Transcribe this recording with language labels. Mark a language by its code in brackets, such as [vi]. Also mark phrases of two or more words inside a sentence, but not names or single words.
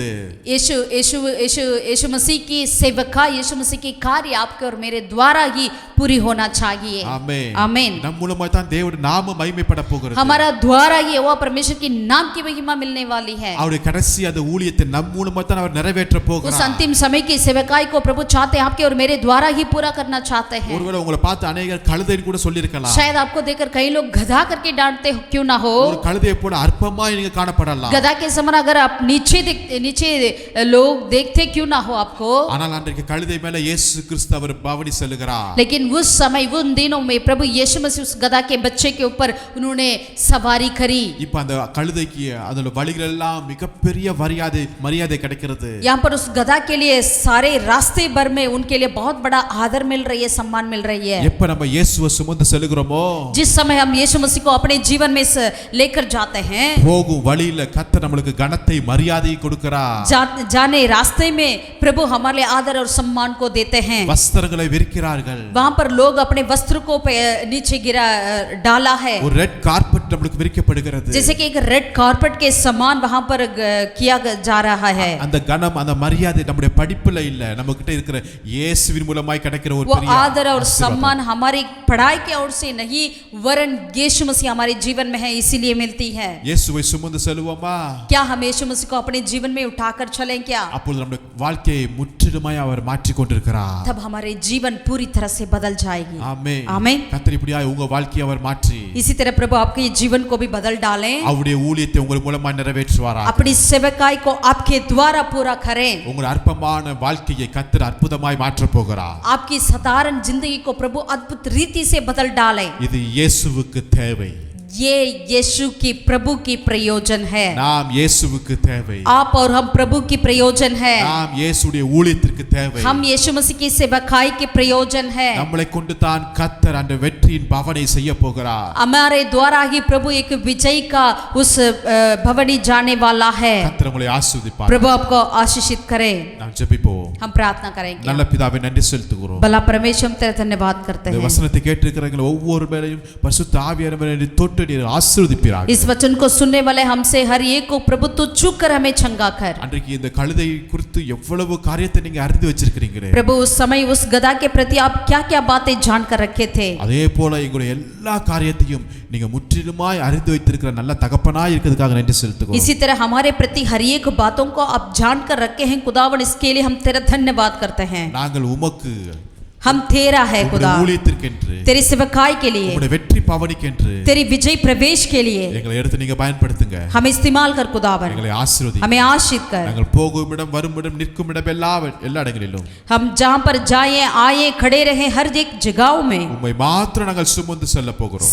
[hi] यीशु यीशु यीशु यीशु मसीह की सेवका, यीशु मसीह की कार्य आपके और मेरे द्वारा ही पूरी होना चाहिए। [ta] ஆமென். [hi] आमीन। [ta] நம் மூலமா தான் தேவனுடைய நாம மகிமைப்பட போகிறது. [hi] हमारा द्वारा ही वो परमेश्वर की नाम की महिमा मिलने वाली है। [ta] அவருடைய கடைசி அந்த ஊழியத்தை நம் மூலமா தான் அவர் நிறைவேற்ற [hi] उस [ta] போகிறார். [hi] अंतिम समय की सेवकाई को प्रभु चाहते हैं, आपके और मेरे द्वारा ही पूरा करना चाहते हैं। [ta] ஒருவேளை உங்களை பார்த்து अनेகர் கழுதைன்னு கூட சொல்லிருக்கலாம். [hi] शायद आपको देखकर कई लोग गधा करके डांटते हो, क्यों ना हो। [ta] ஒரு கழுதையை போல அற்பமாய் நீங்க காணப்படலாம். [hi] गधा के समान अगर आप नीचे लोग देखते क्यों ना हो आपको। [ta] ஆனால் அன்றைக்கு கழுதை மேல இயேசு கிறிஸ்து அவர் பவனி செல்லுகிறார். [hi] लेकिन उस समय उन दिनों में प्रभु यीशु मसीह उस गधा के बच्चे के ऊपर उन्होंने सवारी करी। [ta] இப்ப அந்த கழுதைக்கு அதோட வழிகள் எல்லாம் மிகப்பெரிய மரியாதை கிடைக்கிறது. [hi] यहाँ पर उस गधा के लिए सारे रास्ते भर में उनके लिए बहुत बड़ा आदर मिल रही है, सम्मान मिल रही है। [ta] எப்ப நம்ம இயேசுவை சுமந்து செல்லுகிறோமோ, [hi] जिस समय हम यीशु मसीह को अपने जीवन में लेकर जाते हैं, [ta] போகும் வழியில கர்த்தர் நம்மளுக்கு கனத்தை மரியாதை கொடுக்கிறார். [hi] जाने रास्ते में प्रभु हमारे लिए आदर और सम्मान को देते हैं। [ta] வஸ்திரங்களை விரிக்கிறார்கள். [hi] वहाँ पर लोग अपने वस्त्र को नीचे डाला है। [ta] ஒரு [en] red carpet [ta] நம்மளுக்கு விரிக்கப்படுகிறது. [hi] जैसे कि एक [en] red carpet [hi] के समान वहाँ पर किया जा रहा है। [ta] அந்த கனம், அந்த மரியாதை நம்முடைய படிப்புல இல்ல, நம்ம கிட்ட இருக்கிற இயேசுவின் மூலமாய் கிடைக்கிற ஒரு [hi] वो [ta] பெரிய [hi] आदर और सम्मान हमारी पढ़ाई के ओर से नहीं, वरन यीशु मसीह हमारे जीवन में है, इसीलिए मिलती है। [ta] இயேசுவை சுமந்து செல்லுவோமா? [hi] क्या हम यीशु मसीह को अपने जीवन में उठाकर चलें क्या? [ta] அப்பொழுது நம்முடைய வாழ்க்கையை முற்றிலுமாய் அவர் மாற்றி கொண்டிருக்கிறார். [hi] तब हमारे जीवन पूरी तरह से बदल जाएगी। [ta] ஆமென். [hi] आमीन। [ta] கர்த்தர் இப்படியாய் உங்க வாழ்க்கையை அவர் மாற்றி [hi] इसी तरह प्रभु आपके जीवन को भी बदल डालें, [ta] அவருடைய ஊழியத்தை உங்கள் மூலமா நிறைவேற்றுவாராக. [hi] अपनी सेवकाई को आपके द्वारा पूरा करें। [ta] உங்கள் அற்பமான வாழ்க்கையை கர்த்தர் அற்புதமாய் மாற்றப் போகிறார். [hi] आपकी साधारण जिंदगी को प्रभु अद्भुत रीति से बदल डालें। [ta] இது இயேசுவுக்கு தேவை. [hi] ये यीशु की प्रभु की प्रयोजन है। [ta] நாம் இயேசுவுக்கு தேவை. [hi] आप और हम प्रभु की प्रयोजन है। [ta] நாம் இயேசுடைய ஊழியத்திற்கு தேவை. [hi] हम यीशु मसीह की सेवकाई के प्रयोजन है। [ta] நம்மளை கொண்டு தான் கர்த்தர் அந்த வெற்றியின் பவனை செய்ய போகிறார். [hi] हमारे द्वारा ही प्रभु एक विजय का उस भवनी जाने वाला है। [ta] கர்த்தர் உங்களை ஆசீர்வதிப்பார். [hi] प्रभु आपको आशीषित करे। [ta] நாம் ஜெபிப்போம். [hi] हम प्रार्थना करेंगे। [ta] நல்ல பிதாவே, நன்றி செலுத்துகிறோம். [hi] भला परमेश्वर हम तेरा धन्यवाद करते [ta] இந்த [hi] हैं। [ta] வசனத்தை கேட்டிருக்கிறவங்க ஒவ்வொரு மேலையும் பரிசுத்த ஆவியானவரை தொட்டு நீர் ஆசீர்வதிப்பீராக. [hi] इस वचन को सुनने वाले हमसे हर एक को प्रभु तू छू कर हमें चंगा कर। [ta] அன்றைக்கு இந்த கழுதை குறித்து எவ்வளவு காரியத்தை நீங்க அறிந்து வச்சிருக்கீங்களே. [hi] प्रभु उस समय उस गधा के प्रति आप क्या क्या बातें जान कर रखे थे। [ta] அதே போல எங்களுடைய எல்லா காரியத்தையும் நீங்க முற்றிலுமாய் அறிந்து வைத்திருக்கிற நல்ல தகப்பனாய் இருக்கிறதுக்காக நன்றி செலுத்துகிறோம். [hi] इसी तरह हमारे प्रति हर एक बातों को आप जान कर रखे हैं खुदावन, इसके लिए हम तेरा धन्यवाद करते हैं। [ta] நாங்கள் உமக்கு, [hi] हम तेरा है खुदा, [ta] ஊழியத்திற்கென்று, [hi] तेरी सेवकाई के लिए, [ta] உம்முடைய வெற்றி பவனிக்கென்று [hi] तेरी विजय प्रवेश के लिए [ta] எங்களை எடுத்து நீங்க பயன்படுத்துங்க. [hi] हम इस्तेमाल कर खुदावन, [ta] எங்களை ஆசீர்வதி. [hi] हमें आशीष कर। [ta] நாங்கள் போகும் இடம், வரும் இடம், நிற்கும் இடம் எல்லா இடங்களிலும் [hi] हम जहाँ पर जाएं आए खड़े रहें, हर एक जगहों में [ta] உம்மை மாத்திரம் நாங்கள் சுமந்து செல்ல போகிறோம்.